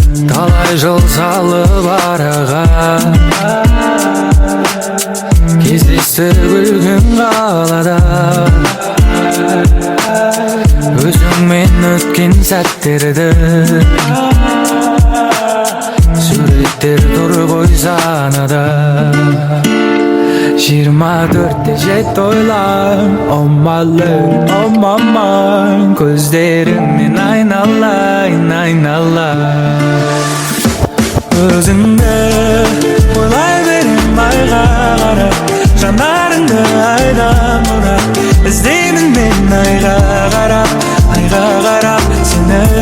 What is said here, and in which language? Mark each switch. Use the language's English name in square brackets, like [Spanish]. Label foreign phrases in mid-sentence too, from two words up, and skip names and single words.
[Kazakh] Талай жыл салып араға, кездесті күлген қалада. Өзіңмен өткен сәттерді, суреттер тұр ғой санада. Жиырма төртте жет ойлан, [English] oh my love, oh my mind, [Kazakh] көздеріңнен айналайын, айналайын. Өзіңді ойлай берем айға қарап, жанарыңды айдан бұрап, іздеймін мен айға қарап, айға қарап сені.